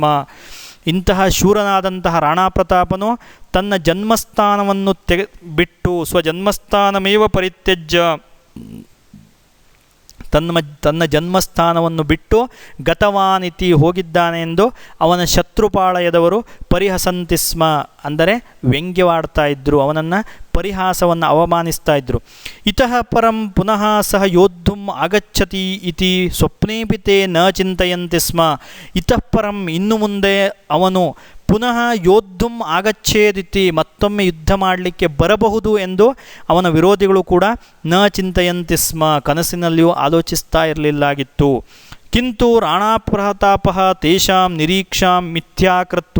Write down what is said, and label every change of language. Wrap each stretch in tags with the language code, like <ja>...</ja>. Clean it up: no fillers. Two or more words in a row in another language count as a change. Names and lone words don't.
<kn>ಇಂತಹ ಶೂರನಾದಂತಹ ರಾಣಾಪ್ರತಾಪನು ತನ್ನ ಜನ್ಮಸ್ಥಾನವನ್ನು ಬಿಟ್ಟು</kn> <sa>ಸ್ವಜನ್ಮಸ್ಥಾನಮೇವ ಪರಿತ್ಯಜ್ಯ</sa> <kn>ತನ್ನ ಜನ್ಮಸ್ಥಾನವನ್ನು ಬಿಟ್ಟು ಗತವಾನಿತಿ ಹೋಗಿದ್ದಾನೆ ಎಂದು ಅವನ ಶತ್ರುಪಾಳಯದವರು</kn> <sa>ಪರಿಹಸಂತಿ ಸ್ಮ,</sa> <kn>ಅಂದರೆ ವ್ಯಂಗ್ಯವಾಡ್ತಾ ಇದ್ದರು, ಅವನನ್ನು ಪರಿಹಾಸವನ್ನು ಅವಮಾನಿಸ್ತಾ ಇದ್ದರು.</kn> <sa>ಇತಃ ಪರಂ ಪುನಃ ಸಹ ಯೋದ್ಧುಂ ಆಗಚ್ಚತಿ ಇತಿ ಸ್ವಪ್ನೇಪಿ ತೇ ನ ಚಿಂತಯಂತಿ ಸ್ಮ. ಇತಃ ಪರಂ</sa> <kn>ಇನ್ನು ಮುಂದೆ ಅವನು</kn> <sa>ಪುನಃ ಯೋದ್ಧುಂ ಆಗಚ್ಚೇದಿತಿ</sa> <kn>ಮತ್ತೊಮ್ಮೆ ಯುದ್ಧ ಮಾಡಲಿಕ್ಕೆ ಬರಬಹುದು ಎಂದು ಅವನ ವಿರೋಧಿಗಳು ಕೂಡ</kn> <sa>ನ ಚಿಂತಯಂತಿ ಸ್ಮ,</sa> <kn>ಕನಸಿನಲ್ಲಿಯೂ ಆಲೋಚಿಸ್ತಾ ಇರಲಿಲ್ಲಾಗಿತ್ತು.</kn> <sa>ಕಿಂತು ರಾಣಾಪ್ರತಾಪಃ ತೇಷಾಂ ನಿರೀಕ್ಷಾಂ ಮಿಥ್ಯಾಕೃತ್ವ.</sa>